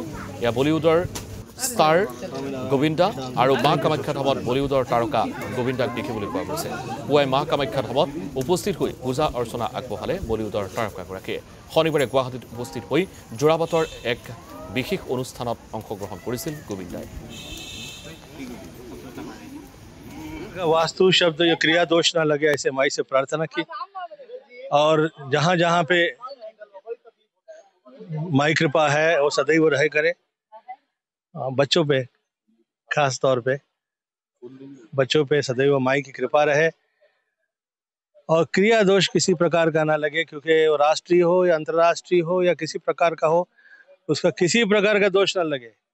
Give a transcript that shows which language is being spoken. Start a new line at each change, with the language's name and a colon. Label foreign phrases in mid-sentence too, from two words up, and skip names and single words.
Assamese: এয়া বলিউডৰ ষ্টাৰ গোবিন্দা আৰু মা কামাখ্যা ধামত বলিউডৰ তাৰকা গোবিন্দাক দেখিবলৈ পোৱা গৈছে। পুৱাই মা কামাখ্যা ধামত উপস্থিত হৈ পূজা অৰ্চনা আগবঢ়ালে বলিউডৰ তাৰকাগৰাকীয়ে। শনিবাৰে গুৱাহাটীত উপস্থিত হৈ যোৰাবাটৰ এক বিশেষ অনুষ্ঠানত অংশগ্ৰহণ কৰিছিল গোবিন্দাই।
Hindi: वास्तु शब्द या क्रिया दोष ना लगे ऐसे माई से प्रार्थना की और जहाँ जहाँ पे माई कृपा है वो सदैव रहे करे। बच्चों पे खास तौर पे बच्चों पे सदैव माई की कृपा रहे और क्रिया दोष किसी प्रकार का ना लगे, क्योंकि वो राष्ट्रीय हो या अंतर्राष्ट्रीय हो या किसी प्रकार का हो, उसका किसी प्रकार का दोष ना लगे।